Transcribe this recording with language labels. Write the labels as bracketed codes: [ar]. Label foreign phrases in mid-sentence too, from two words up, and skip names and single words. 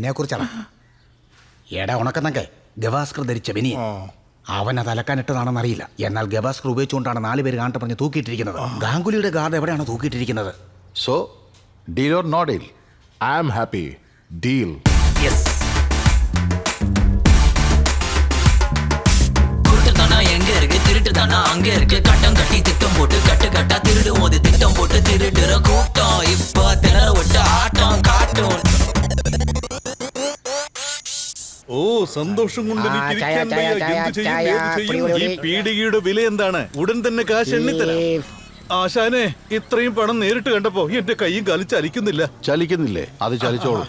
[ml] നിന്നെ കുറിച്ചാണ്. എടാ ഉണക്കുന്നൊക്കെ ഗവാസ്കർ ധരിച്ച ബനിയൻ. അവൻ അത് അലക്കാനിട്ടതാണെന്ന് അറിയില്ല. എന്നാൽ ഗവാസ്കർ ഉപയോഗിച്ചുകൊണ്ടാണ് 4 പേര് കാണട്ടെ പറഞ്ഞ് തൂക്കിയിട്ടിരിക്കുന്നത്. ഗാംഗുലിയുടെ ഗാർഡ് എവിടെയാണ് തൂക്കിയിട്ടിരിക്കുന്നത്? [en] so deal or no deal? I am happy. Deal. യെസ്. [ta] எங்க இருக்கு திருட்டு தானா அங்க இருக்கு கட்டம் கட்டி திட்டம் போட்டு கட்டு கட்டா திருடும் போது திட்டம் போட்டு திருடுற கூட்டம் இப்ப திணற விட்டு ஆட்டம் காட்டும். [ml] ഓ സന്തോഷം കൊണ്ട് എനിക്ക് ഇരിക്കാൻ വയ്യ. എന്ത് ചെയ്യും, ഏത് ചെയ്യും? ഈ പീടികയുടെ വില എന്താണ്? ഉടൻ തന്നെ കാശ് എണ്ണിത്തരാം. ആശാനെ, ഇത്രയും പണം നേരിട്ട് കണ്ടപ്പോ എന്റെ കൈയും കാലും ചലിക്കുന്നില്ലേ? അത് ചലിച്ചോളൂ.